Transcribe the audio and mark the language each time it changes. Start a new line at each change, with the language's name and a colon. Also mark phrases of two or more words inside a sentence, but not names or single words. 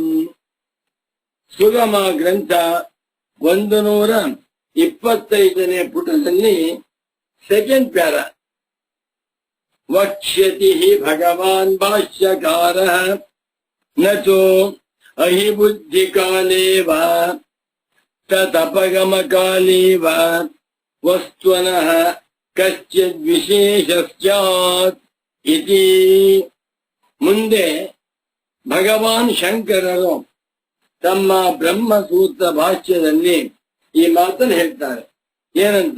Kannada: ಸುಗಮ ಗ್ರಂಥ 125ನೇ ಪುಟದಲ್ಲಿ
English: second para.
Sanskrit: ವಕ್ಷ್ಯತಿ ಭಗವಾನ್ ಭಾಷ್ಯಕಾರಃ ನಚೋ ಅಹಿ ಬುದ್ಧಿ ಕಾಲೇ ವಾ ತತಪಗಮ ಕಾಲೇ ವಾ ವಸ್ತುನಃ ಕಶ್ಚಿದ್ ವಿಶೇಷಸ್ಯಾತ್ ಇತಿ.
Kannada: ಮುಂದೆ ಭಗವಾನ್ ಶಂಕರರು ತಮ್ಮ ಬ್ರಹ್ಮಸೂತ್ರ ಭಾಷ್ಯದಲ್ಲಿ ಈ ಮಾತನ್ನು ಹೇಳ್ತಾರೆ. ಏನಂತ?